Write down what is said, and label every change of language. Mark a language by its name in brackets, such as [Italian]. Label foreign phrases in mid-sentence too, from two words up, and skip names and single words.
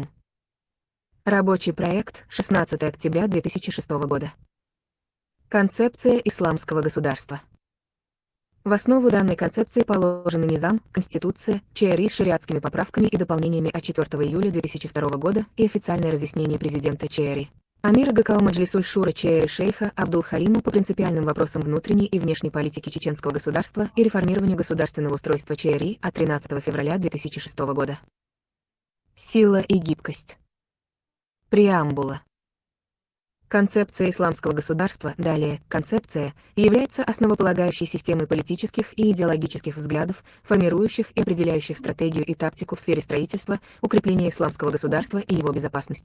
[Russian] Рабочий проект, 16 октября 2006 года. Концепция исламского государства. В основу данной концепции положены низам, конституция, ЧРИ с шариатскими поправками и дополнениями от 4 июля 2002 года и официальное разъяснение президента ЧРИ. Амира ГКО Маджлисуль Шура ЧРИ шейха Абдул-Халима по принципиальным вопросам внутренней и внешней политики чеченского государства и реформированию государственного устройства ЧРИ от 13 февраля 2006 года. Сила и гибкость. Преамбула. Концепция исламского государства, далее концепция, является основополагающей системой политических и идеологических взглядов, формирующих и определяющих стратегию и тактику в сфере строительства, укрепления исламского государства и его безопасности.